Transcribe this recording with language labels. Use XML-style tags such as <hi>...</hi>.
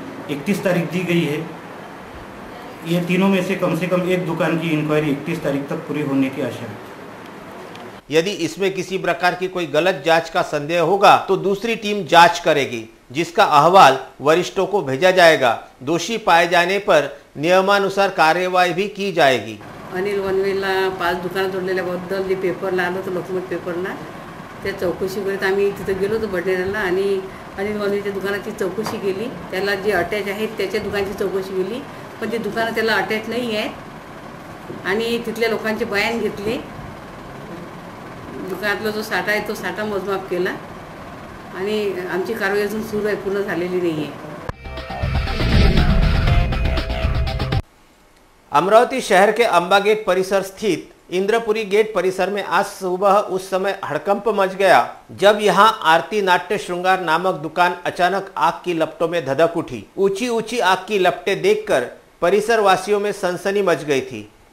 <hi>31 तारीख दी गई है। ये तीनों में से कम एक दुकान की इंक्वायरी 31 तारीख तक पूरी होने की आशा है। यदि इसमें किसी प्रकार की कोई गलत जांच का संदेह होगा तो दूसरी टीम जांच करेगी, जिसका अहवाल वरिष्ठों को भेजा जाएगा। दोषी पाए जाने पर नियमानुसार कार्यवाही भी की जाएगी।</hi> <mr>अनिल वनवेला 5 दुकानं तोडलेल्याबद्दल जे पेपरला आलं होतं लोकमत पेपरला, त्या चौकशी करीत आम्ही तिथे गेलो होतो बडनेराला आणि अनिल वनवेच्या दुकानाची चौकशी केली। त्याला जे अटॅच आहेत त्याच्या दुकानाची चौकशी केली, पण ते दुकानं त्याला अटॅच नाही आहेत आणि तिथल्या लोकांचे बयान घेतले। दुकानातला जो साठा आहे तो साठा मोजमाप केला आणि आमची कारवाई अजून सुरू आहे, पूर्ण झालेली नाही आहे।</mr> <hi>अमरावती शहर के अंबा गेट परिसर स्थित इंद्रपुरी गेट परिसर में आज सुबह उस समय हड़कंप मच गया जब यहां आरती नाट्य श्रृंगार नामक दुकान अचानक आग की लपटों में धधक उठी। ऊंची ऊंची आग की लपटें देखकर परिसर वासियों में सनसनी मच गई थी।</hi>